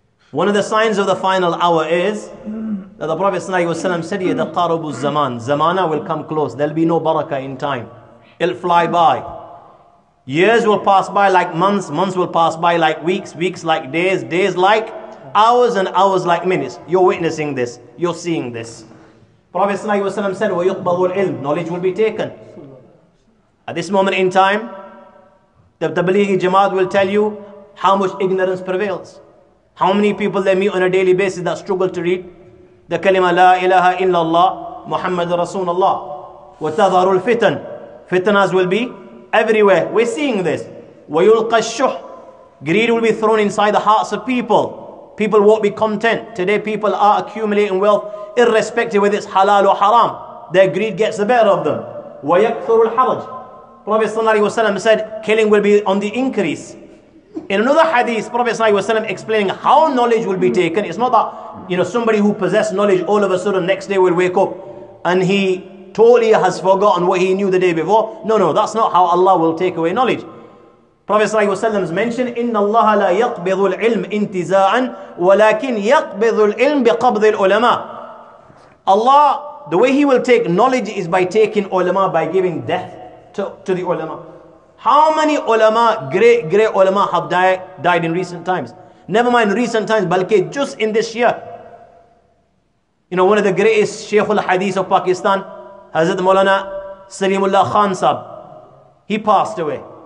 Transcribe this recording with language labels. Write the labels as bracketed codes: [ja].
[en] One of the signs of the final hour is that the Prophet ﷺ said, [ar] "Yataqarabu zaman." [en] Zamana will come close. There'll be no barakah in time. It'll fly by. Years will pass by like months, months will pass by like weeks, weeks like days, days like hours, and hours like minutes. You're witnessing this. You're seeing this. Prophet ﷺ said, [ar] وَيُقْبَضُ الْعِلْمِ. [en] Knowledge will be taken. At this moment in time, the Tablighi Jamaat will tell you how much ignorance prevails. How many people they meet on a daily basis that struggle to read the kalima La ilaha illallah Muhammad Rasulullah. [ar] وَتَظَهَرُ الْفِتَنِ. [en] Fitnas will be everywhere. We're seeing this. [ar] وَيُلْقَى الشُّحْ. [en] Greed will be thrown inside the hearts of people. People won't be content. Today people are accumulating wealth irrespective whether it's halal or haram. Their greed gets the better of them. [ar] وَيَكْثُرُ الْحَرَجِ. [en] Prophet ﷺ said killing will be on the increase. In another hadith, Prophet ﷺ explaining how knowledge will be taken. It's not that somebody who possesses knowledge all of a sudden next day will wake up and he totally has forgotten what he knew the day before. No, that's not how Allah will take away knowledge. Prophet ﷺ mentioned, [ar] إِنَّ اللَّهَ لَا يَقْبِضُ الْعِلْمِ انْتِزَاعًا وَلَكِنْ يَقْبِضُ الْعِلْمِ بِقَبْضِ الْعُلَمَاءِ. [en] Allah, the way He will take knowledge is by taking ulama, by giving death to the ulama. How many ulama, great ulama have died in recent times? Never mind recent times, [ur] balki [en] just in this year. You know, one of the greatest Sheikul Hadith of Pakistan, Hazrat Maulana Salimullah Khan Sahib, he passed away.